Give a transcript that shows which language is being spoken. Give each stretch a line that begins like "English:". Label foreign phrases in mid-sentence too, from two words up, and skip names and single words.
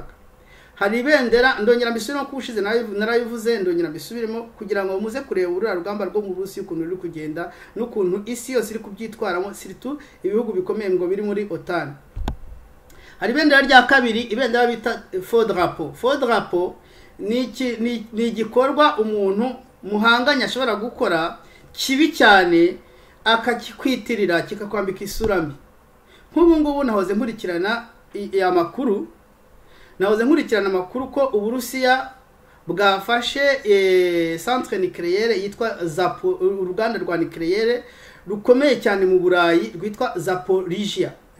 Kinyarwanda: Hari ibendera ndongera mbisubiremo kubushize narayivuze, ndongera mbisubiremo kugira ngo muze kureba urura rugamba rwo mu Burusiya ukuntu ruri kugenda n'ukuntu isi yose iri kubyitwaramo, surtout ibihugu bikomeye ngo biri muri OTAN. Hari ibendera rya kabiri, ibendera bita
French: faux drapeau. Faux drapeau
Kinyarwanda: ni igikorwa umuntu muhanganya ashobora gukora kibi cyane akakikwitirira kikakwambika isura mbi. Nk'ubu ngubu nahoze nkurikirana amakuru ko Uburusiya bwafashe
French: centre nucléaire
Kinyarwanda: yitwa uruganda rwa nucléaire rukomeye cyane mu Burayi rwitwa Zaporizhia.